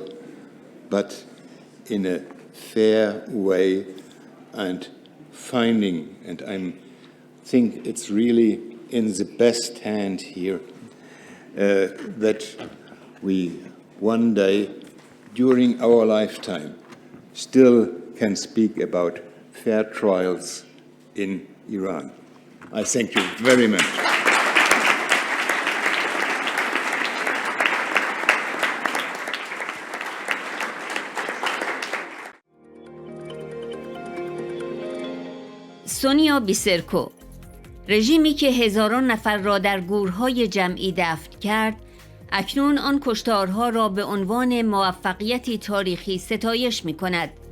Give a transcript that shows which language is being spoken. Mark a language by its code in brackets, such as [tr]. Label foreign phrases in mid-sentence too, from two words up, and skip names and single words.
[en] but in a fair way, and finding, and I think it's really in the best hand here, that we one day during our lifetime still can speak about fair trials in Iran. I thank you very much. [fa] سونیا بیسرکو، رژیمی که هزاران نفر را در گورهای جمعی دفن کرد، اکنون آن کشتارها را به عنوان موفقیتی تاریخی ستایش می کند.